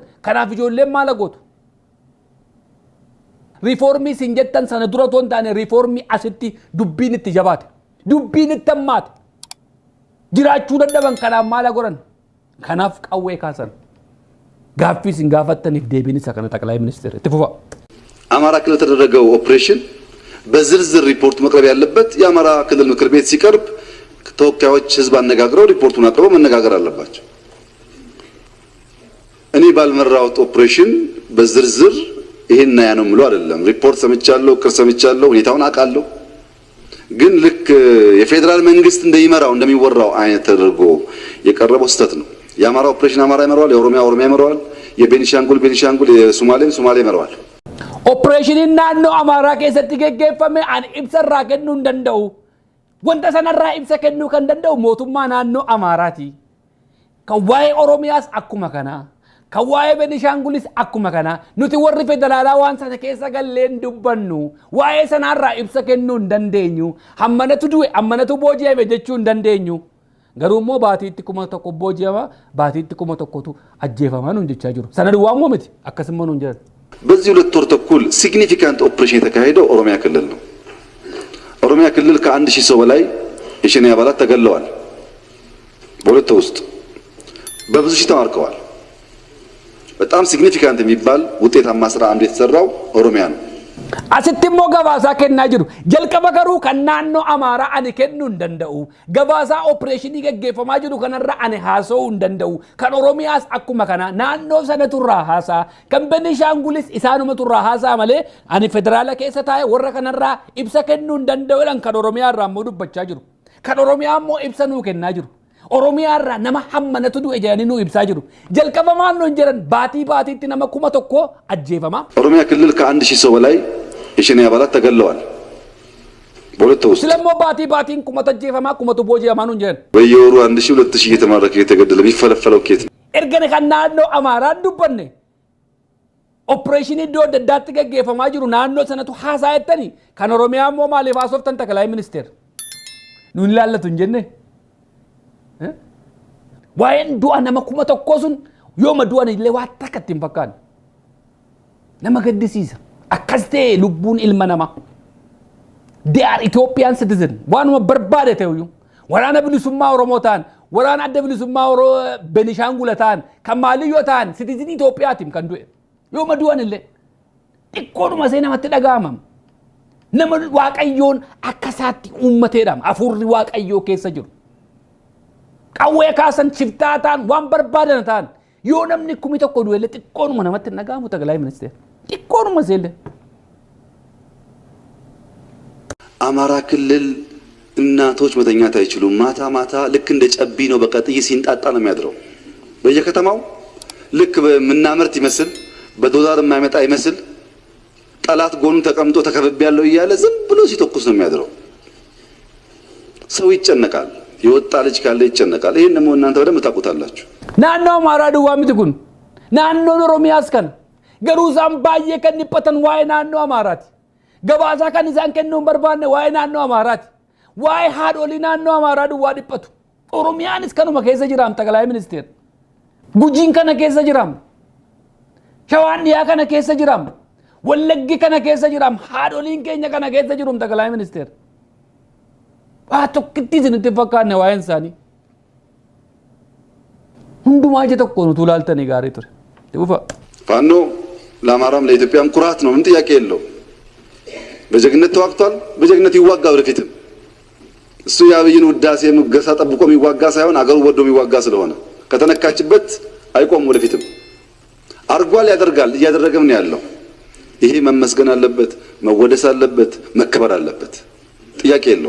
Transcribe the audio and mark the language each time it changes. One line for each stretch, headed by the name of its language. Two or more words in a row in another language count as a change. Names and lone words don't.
Oromo: Kanaaf ijoolleen maal gootu? Riifoormii sin jettan sana dura toon taane riifoormii asitti dubbiin itti jabaate. Dubbiin itti hammaate. Jiraachuu dadhaban kanaaf maal godhan? Kanaaf qawwee kaasan. Gaaffii sin gaafattaniif deebiin isa kana
Amharic: ጠቅላይ ሚኒስትር
Oromo: itti fufa.
Amharic: አማራ ክልል የተደረገው ኦፕሬሽን በዝርዝር ሪፖርት መቅረብ ያለበት የአማራ ክልል ምክር ቤት ሲቀርብ ተወካዮች ህዝብ አነጋግረው ሪፖርቱን አቅርበው መነጋገር አለባቸው። እኔ ባልመራሁት ኦፕሬሽን በዝርዝር ይሄን ያ ነው ምሎ አይደለም። ሪፖርት ሰምቻለሁ፣ ቅር ሰምቻለሁ፣ ሁኔታውን አውቃለሁ። ግን ልክ የፌደራል መንግስት እንደሚመራው እንደሚወራው አይነት ተደርጎ የቀረበው ስህተት ነው። የአማራ ኦፕሬሽን አማራ ይመራዋል፣ የኦሮሚያ ኦሮሚያ ይመራዋል፣ የቤኒሻንጉል ቤኒሻንጉል፣ የሶማሌም ሶማሌ ይመራዋል።
Oromo: ኦፕሬሽን ናኖ አማራ keessatti geggeeffame an ibsa irraa kennuu hin danda'u. Wanta sanarraa ibsa kennuu kan danda'u mootummaa naannoo Amaaraati. Kan waa'ee Oromiyaas akkuma kanaa. Kan waa'ee Benishaangulis akkuma kanaa. Nuti warri federaalaa waan sana keessa galleen dubbannu. Waa'ee sanarraa ibsa kennuu hin dandeenyu. Hammanatu du'e, hammanatu booji'ame jechuu hin dandeenyu. Garuu immoo baatiitti kuma tokko booji'ama, baatiitti kuma tokkotu ajjeefama nuun jechaa jiru. Sana duwwaa moo miti? Akkasuma nuun jedhan.
Amharic: በዚህ ሁለት ወር ተኩል ሲግኒፊካንት ኦፕሬሽን የተካሄደው ኦሮሚያ ክልል ነው። ኦሮሚያ ክልል ከ1000 ሰው በላይ የሸኔ አባላት ተገለዋል። በሁለት ውስጥ በብዙ ሺህ ተማርከዋል። በጣም ሲግኒፊካንት የሚባል ውጤታማ ስራ አንዱ የተሰራው ኦሮሚያ ነው።
Oromo: Asittimmoo gabaasaa kennaa jiru. Jalqaba garuu kan naannoo Amaaraa ani kennuu hin danda'u. Gabaasaa opereeshinii gaggeeffamaa jiru kanarra ani haasa'uu hin danda'u. Kan Oromiyaas akkuma kana naannoo sana turraa haasaa. Kan Benishaangulis isaanuma turraa haasaa malee ani federaala keessa taa'e warra kanarraa ibsa kennuu hin danda'uudhaan kan Oromiyaa irraa immoo dubbachaa jiru. Kan Oromiyaa immoo ibsa nuu kennaa jiru. Oromiyaa irraa nama hammanatu du'e jedhanii nuu ibsaa jiru. Jalqaba maal nuun jedhan baatiitti nama 1000 ajjeefama.
Amharic: ኦሮሚያ ክልል ከ1000 ሰው በላይ የሸኔ አባላት ተገለዋል። በሁለት ውስጥ
Oromo: Silamoo baatiin kumaatu ajjeefama kumaatu booji'ama nuun jedhan.
Amharic: በየወሩ 1000 2000 እየተማረከ የተገደለ የሚፈለፈለው ኬት ነው?
Oromo: Ergana kan naannoo Amaaraa dubbanne. Opereeshinii iddoo adda addaatti gaggeeffamaa jiru naannoo sanatu haasaa jettani kan Oromiyaa immoo maaliif haasoftan
Amharic: ጠቅላይ ሚኒስትር
Oromo: nuun ilaallatu hin jenne. Waa'een du'a nama 1000 sun yooma du'an illee waa takka ittiin fakkaanne. Nama gaddisiisa. Akkas ta'e lubbuun ilma namaa.
English: They are Ethiopian citizen.
Oromo: Waanuma barbaade ta'uyyuu. Waraana bilisummaa Oromoo ta'an, waraana adda bilisummaa Benishaangula ta'an, kan maaliyyoo ta'an citizen Itoophiyaatiin kan du'e. Yooma du'an illee xiqqoodhuma see namatti dhaga'amam. Nama Waaqayyoon akkasaatti uummateedhaam hafuurri Waaqayyoo keessa jiru. Qawwee kaasan shiftaa ta'an waan barbaadan ta'an yoo namni 1000 du'e illee xiqqoodhuma namatti dhaga'amu
Amharic: ጠቅላይ ሚኒስትር.
Oromo: xiqqoodhuma seelle.
Amharic: አማራ ክልል እናቶች መተኛት አይችሉም። ማታ ማታ ልክ እንደ ጨቢ ነው በቃ ጥይት ሲንጣጣ ነው የሚያድረው። በየከተማው ልክ ምናመርት ይመስል በዶላር የማይመጣ ይመስል ጠላት ጎኑን ተቀምጦ ተከበብ ያለው እያለ ዝም ብሎ ሲተኩስ ነው የሚያድረው። ሰው ይጨነቃል። የወጣ ልጅ ካለ ይጨነቃል። ይሄን ደግሞ እናንተ በደንብ ታውቁታላችሁ።
Oromo: Fannoo Amaaraa duwwaa miti kun naannoo oromiyaas kan garuu isaan baay'ee kan dhiphatan waa'ee naannoo amaaraati. Gabaasaa kan isaan kennuun barbaanne waa'ee naannoo amaaraati. Waa'ee haadholii naannoo amaaraa duwwaa dhiphatu. Oromiyaanis kanuma keessa jiraam
Amharic: ጠቅላይ ሚኒስትር.
Oromo: Gujiin kana keessa jiraam. Shawaan dhiyaa kana keessa jiraam. Wallaggi kana keessa jiraam. Haadholiin keenya kana keessa jirum
Amharic: ጠቅላይ ሚኒስትር.
Oromo: Waa tokkitti isinitti fakkaanne waa'een isaanii. Hundumaa ija tokkoon utuu ilaaltanii gaarii ture.
Amharic: ፋኖ ለአማራም ለኢትዮጵያም ኩራት ነው። ምን ጥያቄ የለው። በጀግነት ተዋግቷል። በጀግነት ይዋጋ ወደፊትም። እሱ የአብይን ውዳሴ ሙገሳ ጠብቆ የሚዋጋ ሳይሆን አገሩ ወዶ የሚዋጋ ስለሆነ ከተነካችበት አይቆም ወደፊትም። አርጓል፣ ያደርጋል፣ እያደረገም ነው ያለው። ይሄ መመስገን አለበት፣ መወደስ አለበት፣ መከበር አለበት። ጥያቄ የለው።